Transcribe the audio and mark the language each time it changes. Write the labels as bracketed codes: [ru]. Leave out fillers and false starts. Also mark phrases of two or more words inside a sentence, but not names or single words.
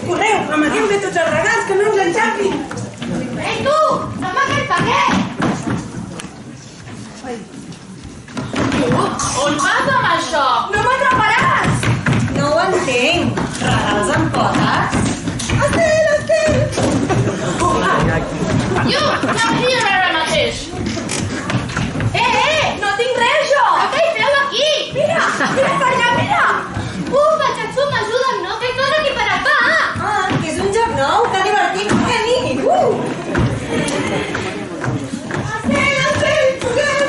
[ca] Correu, amagueu bé tots els regals, que no ens enxampin. Ei, tu! No m'agrada per què? On vas amb això? No m'atraparàs! No ho entenc. Regals amb potes? Estel, Estel! [en] You, come here [ca] ara mateix. No tinc res, jo! Què hi feu aquí? Mira per allà, mira! Ufa, Xatsum, ajuda'm, no? Que corre aquí per acá! Ah, que és un joc nou, que divertit, Kenny! Estel, juguem!